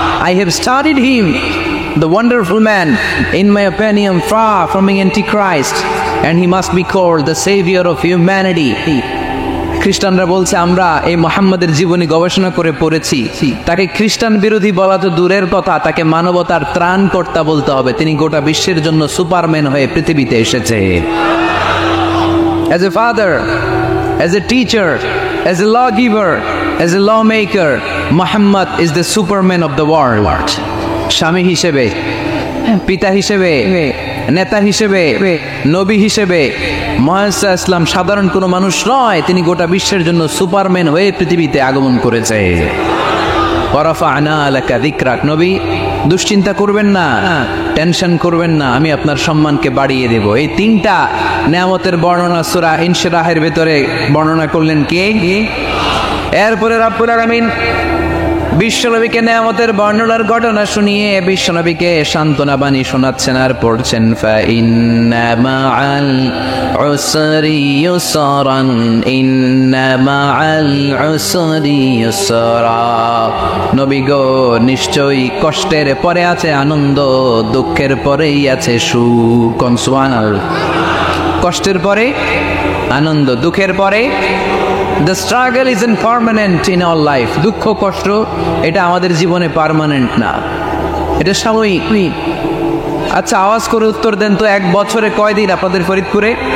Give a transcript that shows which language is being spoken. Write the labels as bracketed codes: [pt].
[en] I have studied him, the wonderful man, in my opinion far from being antichrist, and he must be called the savior of humanity. [bn] খ্রিস্টানরা বলছে আমরা এই মুহাম্মদের জীবনী গবেষণা করে পড়েছি, তাকে খ্রিস্টান বিরোধী বলা তো দূরের কথা, তাকে মানবতার ত্রাণকর্তা বলতে হবে। তিনি গোটা বিশ্বের জন্য সুপারম্যান হয়ে পৃথিবীতে এসেছে। [en] As a father, as a teacher, as a lawgiver, as a lawmaker, Muhammad is the superman of the world. [bn] স্বামী হিসেবে, পিতা হিসেবে, নেতা হিসেবে, নবী হিসেবে মুহাম্মদ ইসলাম সাধারণ কোনো মানুষ নয়, তিনি গোটা বিশ্বের জন্য সুপারম্যান হয়ে পৃথিবীতে আগমন করেছে। [ar] ওয়ারাফা'না লাকা যিকরাক, [bn] নবী দুশ্চিন্তা করবেন না, টেনশন করবেন না, আমি আপনার সম্মানকে বাড়িয়ে দেব। এই 3টা নিয়ামতের বর্ণনা সূরা ইনশিরাহের ভেতরে বর্ণনা করলেন কে? এরপরে রাব্বুল আলামিন বিশ্বনবীকে নিয়ামতের বর্ণনার ঘটনা শুনিয়ে বিশ্বনবীকে সান্ত্বনা বাণী শোনাচ্ছেন আর পড়ছেন, [ar] ফাইন্না মাআল উসরি ইউসরান, ইন্না মাআল উসরি ইউসরা। [bn] নবী গো, নিশ্চয়ই কষ্টের পরে আছে আনন্দ, দুঃখের পরেই আছে সুখ। সুবহানাল্লাহ। কষ্টের পরে আনন্দ, দুঃখের পরে। [en] The struggle isn't permanent in our life. [bn] দুঃখ কষ্ট এটা আমাদের জীবনে পার্মানেন্ট না, এটা সাময়িক। আচ্ছা আওয়াজ করে উত্তর দেন তো, 1 বছরে কয়দিন আপনাদের ফরিদপুরে?